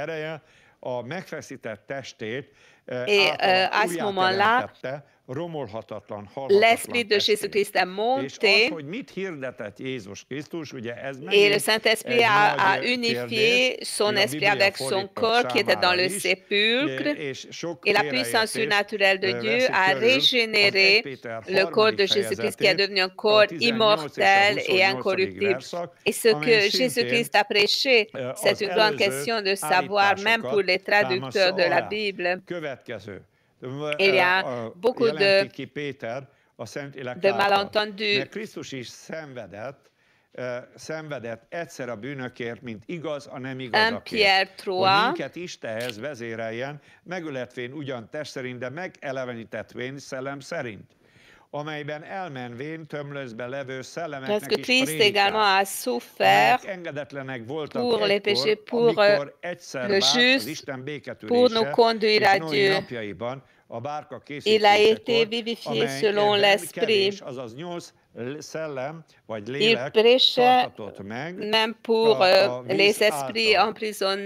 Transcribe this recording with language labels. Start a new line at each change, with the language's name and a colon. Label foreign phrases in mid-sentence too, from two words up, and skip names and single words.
French: Et à ce moment-là, l'Esprit de Jésus-Christ est monté et le Saint-Esprit a unifié son esprit avec son corps qui était dans le sépulcre, et la puissance surnaturelle de Dieu a régénéré le corps de Jésus-Christ qui est devenu un corps immortel et incorruptible. Et ce que Jésus-Christ a prêché, c'est une grande question de savoir, même pour les traducteurs de la Bible. Il y a beaucoup de
Hungarian: a Szentlélek
French: de
Hungarian: által.
French: malentendu.
Hungarian: Mert Krisztus is szenvedett egyszer a bűnökért, mint igaz a nem igazakért, hogy minket Istenhez vezéreljen, megöletvén ugyan test szerint, de megelevenítettvén szellem szerint, amelyben elmenvén tömlözbe levő szellemeknek is prédikál, amelyek engedetlenek voltak egykor, amikor egyszer várt az Isten béketűrése, és Noé napjaiban, a bárka készítésekor, amelyben kevés, azaz 8 szellem vagy lélek tartatott meg a víz által.